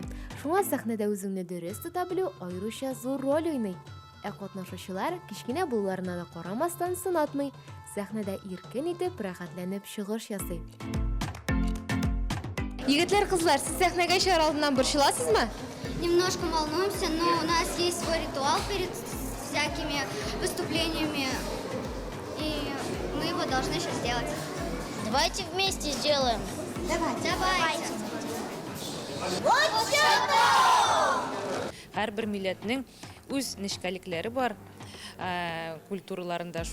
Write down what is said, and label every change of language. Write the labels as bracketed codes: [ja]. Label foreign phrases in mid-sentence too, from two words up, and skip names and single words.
[tt] Шуңа сәхнәдә үзеңне дөрес тота белү аеруча зур роль уйный. Ә катнашучылар кичкенә булуларына да карамастан сынатмый, сәхнәдә иркен итеп, рәхәтләнеп чыгыш ясый. Егетләр, кызлар, сез сәхнәгә чыгар алдыннан борчыласызмы? [ru] Немножко волнуемся, но у нас есть свой ритуал перед всякими выступлениями, и мы его должны сейчас сделать. Давайте вместе сделаем. Давайте. Вот [tt] Һәрбер милләтнең үз нечкәлекләре бар, культураларында.